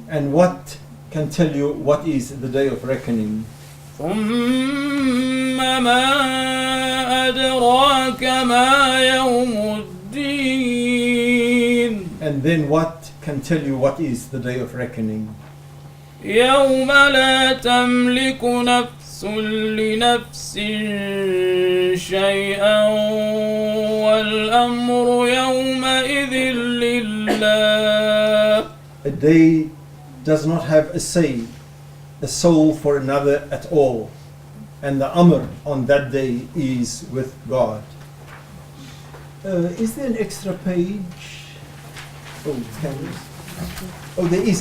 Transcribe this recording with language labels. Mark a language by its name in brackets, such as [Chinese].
[English] And what can tell you what is the day of reckoning? [Arabic] ثم ما أدراك ما يوم الدين [English] And then what can tell you what is the day of reckoning? [Arabic] يوم لا تملك نفس نفس لنفس شيئا والأمر يومئذ لله. [English] A day does not have a say, a soul for another at all. And the amr on that day is with God. Is there an extra page? Oh, cameras. Oh, there is.